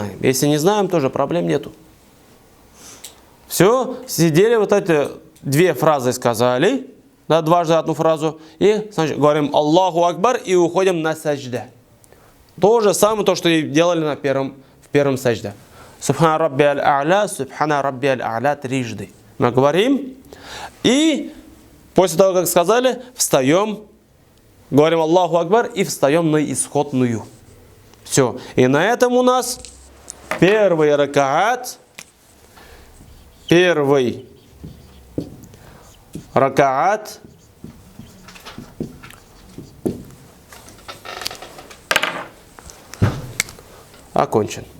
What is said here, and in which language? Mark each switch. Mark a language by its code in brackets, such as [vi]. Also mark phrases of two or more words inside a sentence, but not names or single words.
[ru] Если не знаем, тоже проблем нету. Все, сидели, вот эти две фразы сказали, да, дважды одну фразу, и значит, говорим [ar] الله أكبر [ru] и уходим на саджда. То же самое, то, что и делали в первом саджда. [ar] سبحان ربي الأعلى، سبحان ربي الأعلى трижды. [ru] Мы говорим, и после того, как сказали, встаем, говорим [ar] الله أكبر [ru] и встаем на исходную. Все. И на этом у нас первый ракаат окончен.